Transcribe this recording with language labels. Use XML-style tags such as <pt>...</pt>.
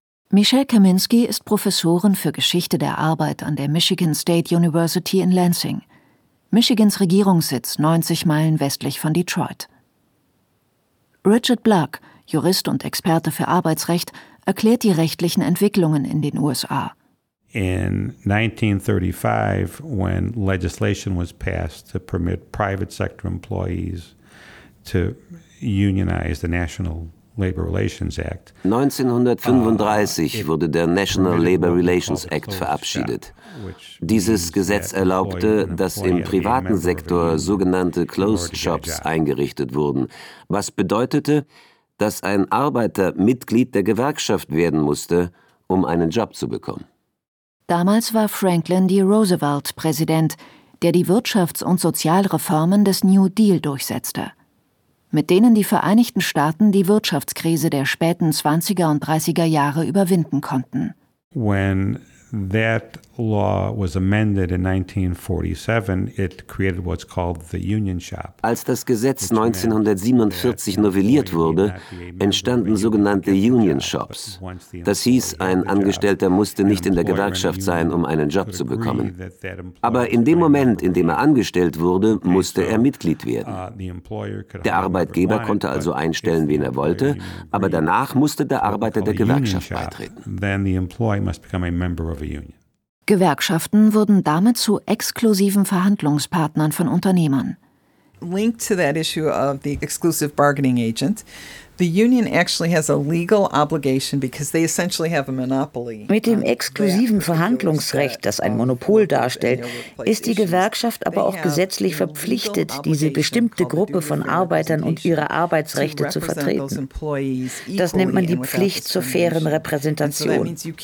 <de>Michelle Kaminski ist Professorin für Geschichte der Arbeit an der Michigan State University in Lansing. Michigans Regierungssitz 90 Meilen westlich von Detroit. Richard Black, Jurist und Experte für Arbeitsrecht, erklärt die rechtlichen Entwicklungen in den USA.</de> <en>In 1935, when legislation was passed to permit private sector employees to unionize, the National Labor Relations Act.</en> <de>1935 wurde der National Labor Relations Act verabschiedet. Dieses Gesetz erlaubte, dass im privaten Sektor sogenannte Closed Shops eingerichtet wurden, was bedeutete, dass ein Arbeiter Mitglied der Gewerkschaft werden musste, um einen Job zu bekommen. Damals war Franklin D. Roosevelt Präsident, der die Wirtschafts- und Sozialreformen des New Deal durchsetzte, mit denen die Vereinigten Staaten die Wirtschaftskrise der späten 20er und 30er Jahre überwinden konnten.</de> <en>When that law was amended in 1947, it created what's called the union shop.</en> <de>Als das Gesetz 1947 novelliert wurde, entstanden sogenannte Union Shops. Das hieß, ein Angestellter musste nicht in der Gewerkschaft sein, um einen Job zu bekommen. Aber in dem Moment, in dem er angestellt wurde, musste er Mitglied werden. Der Arbeitgeber konnte also einstellen, wen er wollte, aber danach musste der Arbeiter der Gewerkschaft beitreten. Gewerkschaften wurden damit zu exklusiven Verhandlungspartnern von Unternehmern.</de> <en>Linked to that issue of the exclusive bargaining agent, the union actually has a legal obligation because they essentially have a monopoly.</en> <de>Mit dem exklusiven Verhandlungsrecht, das ein Monopol darstellt, ist die Gewerkschaft aber auch gesetzlich verpflichtet, diese bestimmte Gruppe von Arbeitern und ihre Arbeitsrechte zu vertreten. Das nennt man die Pflicht zur fairen Repräsentation.</de>